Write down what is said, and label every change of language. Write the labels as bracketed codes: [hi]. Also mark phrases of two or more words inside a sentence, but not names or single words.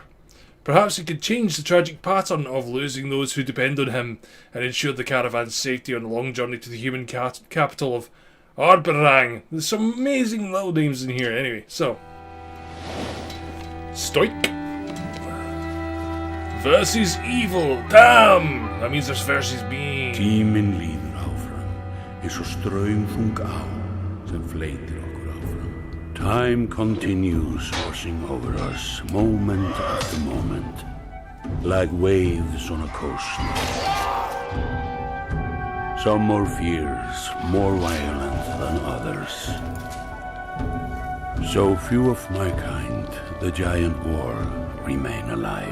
[en] Perhaps he could change the tragic pattern of losing those who depend on him and ensure the caravan's safety on the long journey to the human capital of Arberang. There's some amazing little names in here. Anyway, so Stoik versus Evil. Damn! That means there's versus me. [is] Tíminn líður áfram, eins og straumþung á sem fleytir okkur áfram. [en] Time continues washing over us, moment after moment, like waves on a coast. Some more fierce, more violent than others. So few of my kind, the giant war, remain alive.